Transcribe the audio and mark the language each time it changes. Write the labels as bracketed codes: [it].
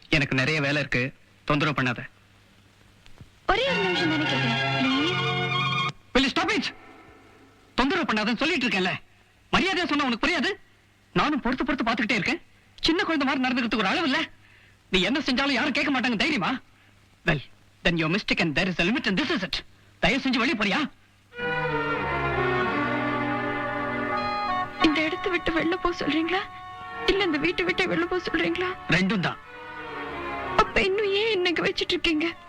[ta] எனக்கு நிறைய வேலை இருக்கு, தொந்தரவு பண்ணாத. ஒரே ஒரு நிமிஷம் தானே கேட்கிறேன், please. [en] Will you stop it? [ta] தொந்தரவு பண்ணாதன்னு சொல்லிட்டு இருக்கேன்ல. மரியாதையா சொன்னா உனக்கு புரியாது? நானும் பொறுத்து பொறுத்து பாத்துக்கிட்டே இருக்கேன். சின்ன குழந்தை மாதிரி நடந்துக்கிறதுக்கு ஒரு அளவு இல்ல. நீ என்ன செஞ்சாலும் யாரும் கேட்க மாட்டாங்க தைரியமா? [en] Well, then you're mistaken. There is a limit and this is it. [ta] தயவு செஞ்சு வெளியே போறியா? இந்த இடத்தை விட்டு வெளில போக சொல்றீங்களா இல்ல இந்த வீட்டை விட்டு வெளில போக சொல்றீங்களா? ரெண்டும் தான். அப்ப இன்னும் ஏன் என்னங்க வச்சிட்டு இருக்கீங்க?